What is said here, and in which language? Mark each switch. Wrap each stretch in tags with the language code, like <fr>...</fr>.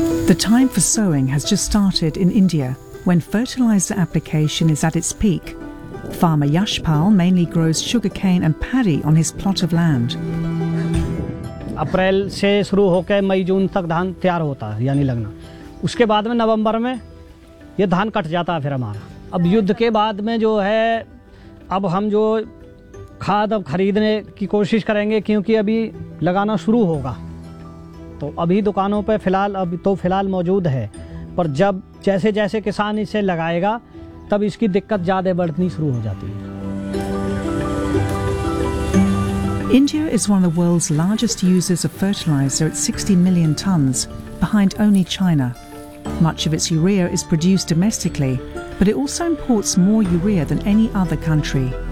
<en>The time for sowing has just started in India, when fertilizer application is at its peak. Farmer Yashpal mainly grows sugarcane and paddy on his plot of land.</en> <hi>अप्रैल से शुरू होकर मई जून तक धान तैयार होता है यानी लगना उसके बाद में नवंबर में ये धान कट जाता है फिर हमारा अब युद्ध के बाद में जो है अब हम जो खाद अब खरीदने की कोशिश करेंगे क्योंकि अभी लगाना शुरू होगा तो अभी दुकानों पर फिलहाल अभी तो फिलहाल मौजूद है, पर जब जैसे जैसे किसान इसे लगाएगा तब इसकी दिक्कत ज़्यादा बढ़नी शुरू हो जाती है।</hi> <en>India is one of the world's largest users of fertilizer at 60 million tons, behind only China. Much of its urea is produced domestically, but it also imports more urea than any other country.</en>